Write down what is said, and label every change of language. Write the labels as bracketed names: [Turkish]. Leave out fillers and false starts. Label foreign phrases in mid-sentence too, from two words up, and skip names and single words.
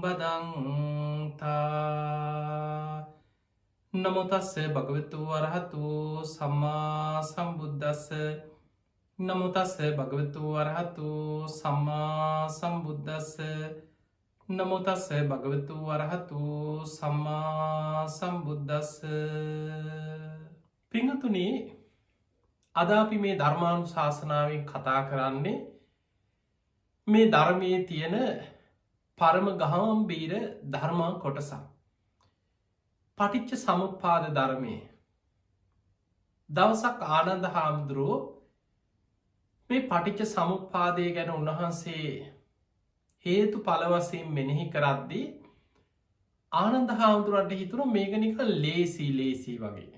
[Pali] බදන්තා නමොතස්ස භගවතු වරහතු සම්මා සම්බුද්දස්ස නමොතස්ස භගවතු වරහතු සම්මා සම්බුද්දස්ස නමොතස්ස භගවතු වරහතු සම්මා සම්බුද්දස්ස. [Sinhala] පිංහතුනි, අද අපි මේ ධර්මානුශාසනාවෙන් කතා කරන්නේ මේ ධර්මයේ තියෙන පරම ගාම්භීර ධර්ම කොටසක්. පටිච්ච සමුප්පාද ධර්මය. දවසක් ආනන්ද හාමුදුරුවෝ මේ පටිච්ච සමුප්පාදය ගැන උන්වහන්සේ හේතු ඵල වශයෙන් මෙනෙහි කරද්දී ආනන්ද හාමුදුරුවන්ට හිතුණා මේක නිකන් ලේසි වගේ.